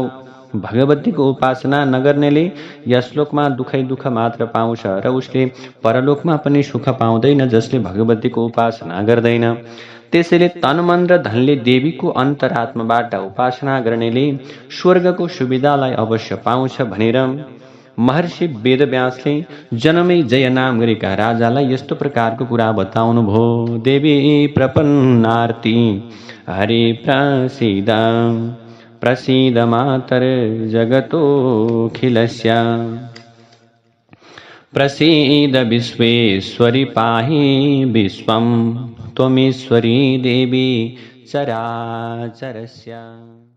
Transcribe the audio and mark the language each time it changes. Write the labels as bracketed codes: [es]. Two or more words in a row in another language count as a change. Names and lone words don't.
[ne] भगवतीको उपासना नगर्नेले यस लोकमा दुखै दुःख मात्र पाउँछ र उसले परलोकमा पनि सुख पाउँदैन जसले भगवतीको उपासना गर्दैन। त्यसैले तन मन र धनले देवीको अन्तरात्माबाट उपासना गर्नेले स्वर्गको सुविधालाई अवश्य पाउँछ भनेर महर्षि वेदव्यासले जनमेजय नाम गरेका राजालाई यस्तो प्रकारको कुरा बताउनु भयो। [sa] देवी प्रपन्नार्ती हरि प्रसीद प्रसीद मातर जगतोऽखिलस्य। प्रसीद विश्वेश्वरी पाहि विश्वं त्वमीश्वरी देवी चराचरस्य।